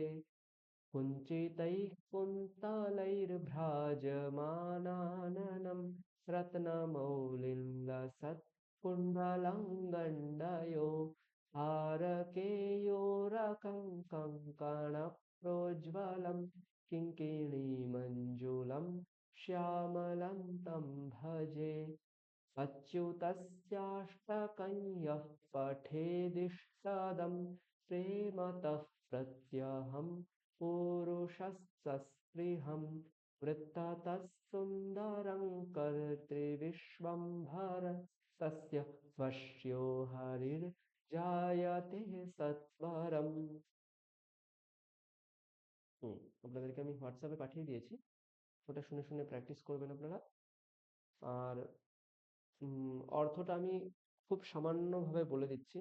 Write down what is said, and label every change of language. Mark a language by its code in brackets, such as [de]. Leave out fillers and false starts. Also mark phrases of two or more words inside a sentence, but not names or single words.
[sa] कुञ्चितैः कुन्तलैर्भ्राजमानाननं रत्नमौलिं लसत्कुण्डलं गण्डयो हारकेयूरकङ्कणप्रोज्ज्वलं किङ्किणीमञ्जुलं श्यामलं तं भजे। अच्युतस्याष्टकं यः पठेदिष्टदं प्रेमतः प्रत्यहं पुरुषस्तस्पृहं वृत्ततः सुन्दरं कर्तृ শ্রীবিশ্বম্ভর তস্য বশ্यो হরির জায়তে সত্বরম। [bn] আপনাদেরকে আমি হোয়াটসঅ্যাপে পাঠিয়ে দিয়েছি, ওটা শুনে শুনে প্র্যাকটিস করবেন আপনারা। আর অর্থটা আমি খুব সামান্যভাবে বলে দিচ্ছি।